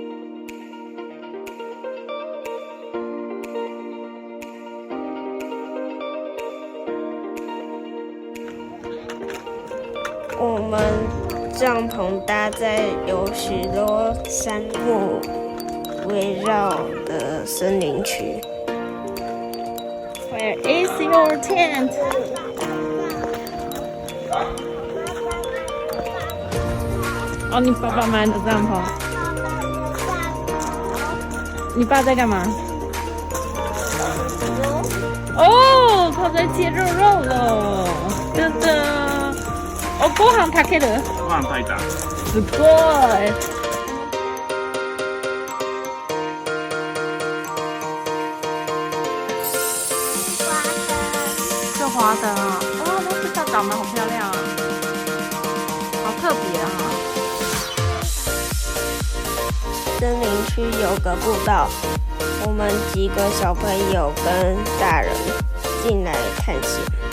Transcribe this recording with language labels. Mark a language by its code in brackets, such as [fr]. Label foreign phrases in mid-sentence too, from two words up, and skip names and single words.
[zh] 我们帐篷搭在有许多杉木围绕的森林区。 [en] Where is your tent？ [zh] 哦，你爸爸买的帐篷。你爸在干嘛？哦，他在切肉肉了。噔噔。 [ja] ご飯炊ける？ご飯炊いた。すごい。 [zh] 这华灯啊，哇，它这下长得好漂亮啊，好特别啊！森林区有个步道，我们几个小朋友跟大人进来探险。